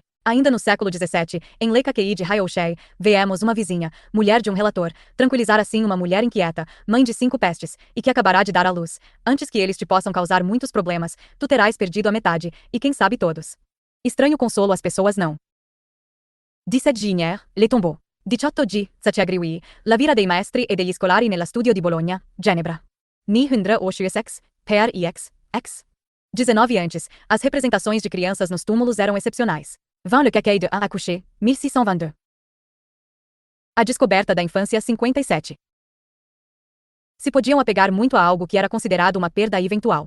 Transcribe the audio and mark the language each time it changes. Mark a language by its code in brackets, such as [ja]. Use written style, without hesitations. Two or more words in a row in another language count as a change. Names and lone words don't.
[pt] Ainda no século XVII, em Le Caquei de Hayoshei, vemos uma vizinha, mulher de um relator, tranquilizar assim uma mulher inquieta, mãe de 5 pestes, e que acabará de dar à luz. Antes que eles te possam causar muitos problemas, tu terás perdido a metade, e quem sabe todos. Estranho consolo às pessoas não. [fr] 17 Ginier, le tombeau. 18 G. [it] Satiagriui, la vita dei maestri e degli scolari nella studio di Bologna, Genebra. Ni 126, per ix, x. [pt] 19 antes, as representações de crianças nos túmulos eram excepcionais. 20 Le Caquei de Accouché, 1622. A descoberta da infância 57. Se podiam apegar muito a algo que era considerado uma perda eventual.